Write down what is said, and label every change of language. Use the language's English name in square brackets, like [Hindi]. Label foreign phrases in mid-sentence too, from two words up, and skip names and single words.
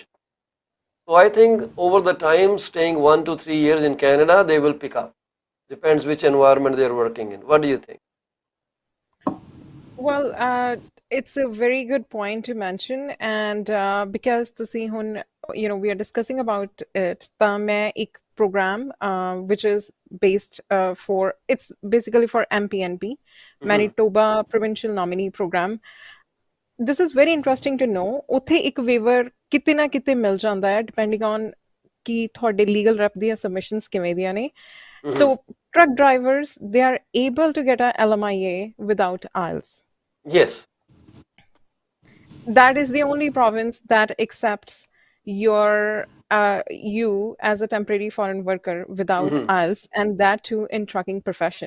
[English] So I think over the time, staying 1 to 3 years in Canada, they will pick up. Depends which environment they are working in. What do you think? Well, it's a very good point to mention, and because we are discussing about it, [Punjabi] ਤਾਂ ਮੈਂ ਇੱਕ [English] program which is based it's basically for MPNP, Manitoba Provincial Nominee Program. This is very interesting to know. [Punjabi] ਉੱਥੇ ਇੱਕ waiver ਕਿਤੇ ਨਾ ਕਿਤੇ ਮਿਲ ਜਾਂਦਾ ਹੈ [English] depending on [Punjabi] ਕਿ ਤੁਹਾਡੇ [English] legal rep [Punjabi] ਦੀਆਂ submissions ਕਿਵੇਂ ਦੀਆਂ ਨੇ. [English] So truck drivers, they are able to get a LMIA without IELTS. Yes. That is the only province that accepts you as a temporary foreign worker without IELTS, and that too in trucking profession.